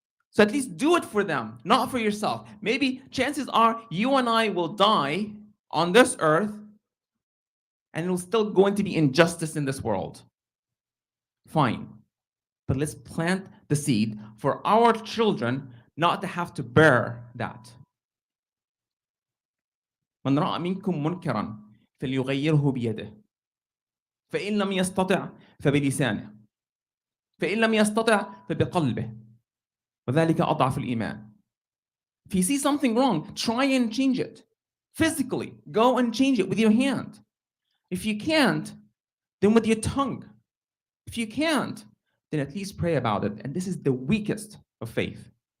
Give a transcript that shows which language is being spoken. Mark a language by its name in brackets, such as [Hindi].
[English] So at least do it for them, not for yourself. Maybe chances are you and I will die on this earth and there's still going to be injustice in this world. Fine. But let's plant the seed for our children not to have to bear that. [Arabic] من رأى منكم منكرا فليغيره بيده فإن لم يستطع فبلسانه فإن لم يستطع فبقلبه وذلك أضعف الإيمان. [English] If you see something wrong, try and change it. Physically, go and change it with your hand. If you can't, then with your tongue. If you can't, then at least pray about it. And this is the weakest of faith.